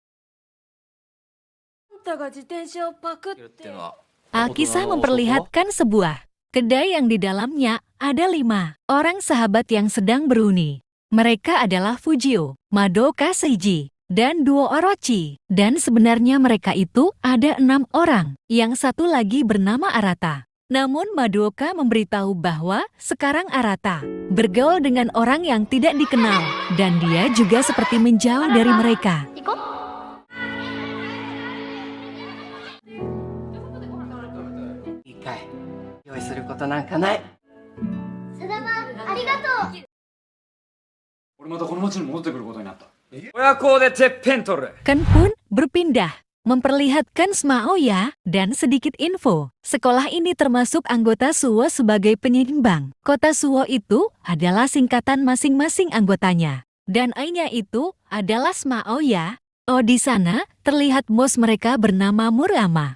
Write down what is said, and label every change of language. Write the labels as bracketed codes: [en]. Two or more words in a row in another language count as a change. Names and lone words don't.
[ja] あんたが自転車をパクって。 [id] Alkisah memperlihatkan sebuah kedai yang di dalamnya ada 5 orang sahabat yang sedang beruni. Mereka adalah Fujio, Madoka Seiji, dan duo Orochi. Dan sebenarnya mereka itu ada 6 orang, yang satu lagi bernama Arata. Namun Madoka memberitahu bahwa sekarang Arata bergaul dengan orang yang tidak dikenal, dan dia juga seperti menjauh dari mereka. [ja] 用意することなんかない。さだま、ありがとう。俺またこの町に戻ってくることになった。親子でてっぺん取る。 [id] Ken pun berpindah, memperlihatkan Smaoya dan sedikit info. Sekolah ini termasuk anggota Suwo sebagai penyeimbang. Kota Suwo itu adalah singkatan masing-masing anggotanya. Dan A-nya itu adalah Smaoya. Oh, di sana terlihat bos mereka bernama Murama.